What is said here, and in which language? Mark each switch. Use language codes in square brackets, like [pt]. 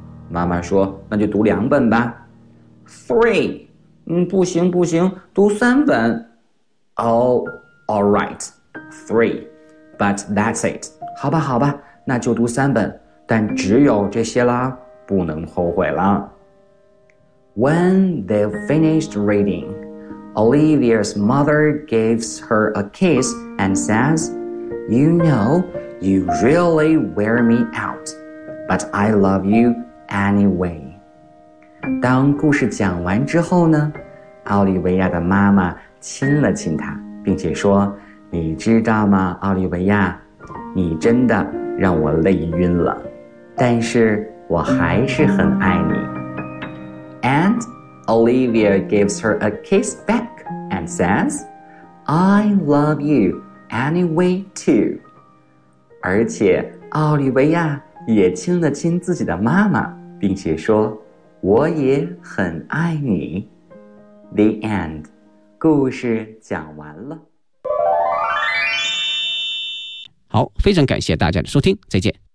[zh] 妈妈说，那就读2本吧。 [en] 3. [zh] 不行不行，读3本。 [en] All right, 3, but that's it. [zh] 好吧好吧，那就读3本，但只有这些啦，不能后悔了。 [en] When they finished reading, Olivia's mother gives her a kiss and says, You know, you really wear me out, but I love you anyway. [zh] 当故事讲完之后呢，奥利维亚的妈妈亲了亲她，并且说，你知道吗，奥利维亚，你真的让我累晕了，但是我还是很爱你。 [en] And Olivia gives her a kiss back and says, I love you anyway too. [zh] 而且奥利维亚也亲了亲自己的妈妈，并且说，我也很爱你。 [en] The end. [zh] 故事讲完了。好，非常感谢大家的收听，再见。